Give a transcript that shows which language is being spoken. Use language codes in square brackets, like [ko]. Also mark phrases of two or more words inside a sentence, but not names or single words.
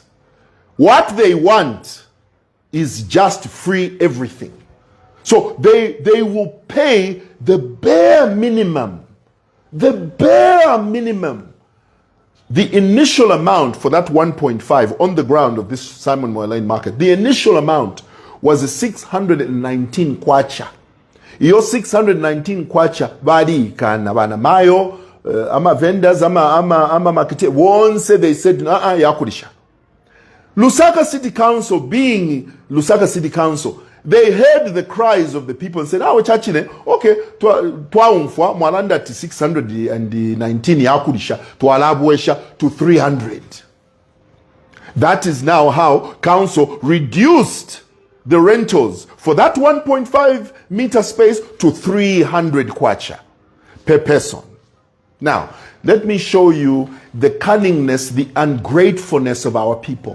[en] What they want is just free everything. So they will pay the bare minimum. The bare minimum. The initial amount for that 1.5 on the ground of this Simon Mwewa Lane Market, the initial amount was a 619 kwacha. [bem] Iyo 619 kwacha badi kana bana mayo ama vendors ama marketeers [en] once they said [bem] yakurisha. [en] Lusaka City Council, being Lusaka City Council, they heard the cries of the people and said, [bem] chachine, okay, twaumfwa mwalanda ti 619 yakurisha, twalabwesha to 300. [en] That is now how council reduced the rentals for that 1.5 meter space to 300 kwacha per person. Now, let me show you the cunningness, the ungratefulness of our people.